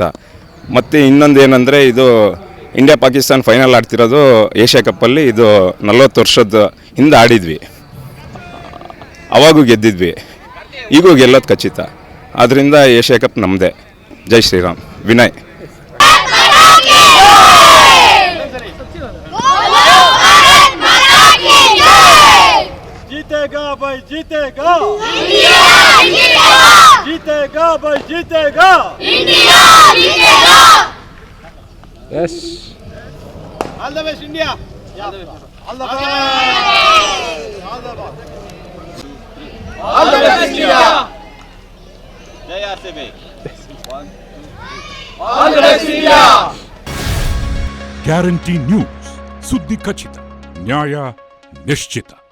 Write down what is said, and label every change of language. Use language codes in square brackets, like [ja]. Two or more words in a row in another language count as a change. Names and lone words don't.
[kn] ಮತ್ತು ಇನ್ನೊಂದು ಏನಂದರೆ, ಇದು ಇಂಡಿಯಾ ಪಾಕಿಸ್ತಾನ ಫೈನಲ್ ಆಡ್ತಿರೋದು ಏಷ್ಯಾ ಕಪ್ಪಲ್ಲಿ. ಇದು 40 ವರ್ಷದ ಹಿಂದೆ ಆಡಿದ್ವಿ, ಅವಾಗೂ ಗೆದ್ದಿದ್ವಿ, ಈಗೂ ಗೆಲ್ಲೋದು ಖಚಿತ. ಆದ್ದರಿಂದ ಏಷ್ಯಾ ಕಪ್ ನಮ್ಮದೇ. ಜೈ ಶ್ರೀರಾಮ್. ವಿನಯ್. [hi] जीतेगा भाई जीतेगा, जीतेगा भाई जीतेगा, इंडिया जीतेगा. [en] Yes. All the best India. All the best. All the best India. Jai RCB. All the best India. [kn] ಗ್ಯಾರಂಟಿ ನ್ಯೂಸ್, ಸುದ್ದಿ ಖಚಿತ, ನ್ಯಾಯ ನಿಶ್ಚಿತ.